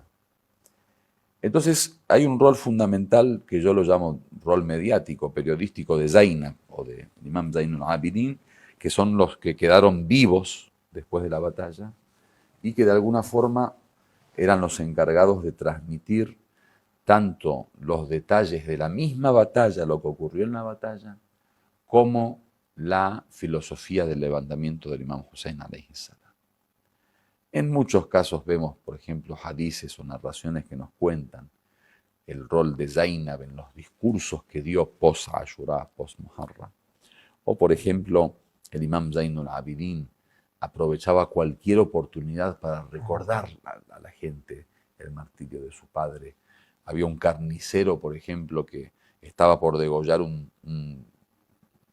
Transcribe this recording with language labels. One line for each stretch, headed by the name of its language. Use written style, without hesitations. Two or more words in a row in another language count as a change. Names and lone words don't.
Spanish: Entonces, hay un rol fundamental que yo lo llamo rol mediático, periodístico de Zainab, o de Imam Zainul Abidin, que son los que quedaron vivos después de la batalla y que de alguna forma eran los encargados de transmitir tanto los detalles de la misma batalla, lo que ocurrió en la batalla, como la filosofía del levantamiento del imam Hussein
Arabic: alayhi salam.
Spanish: En muchos casos vemos, por ejemplo, hadices o narraciones que nos cuentan el rol de Zainab en los discursos que dio post-Ashura, post-Muharram. O, por ejemplo, el imam Zainul Abidin aprovechaba cualquier oportunidad para recordar a la gente el martirio de su padre. Había un carnicero, por ejemplo, que estaba por degollar un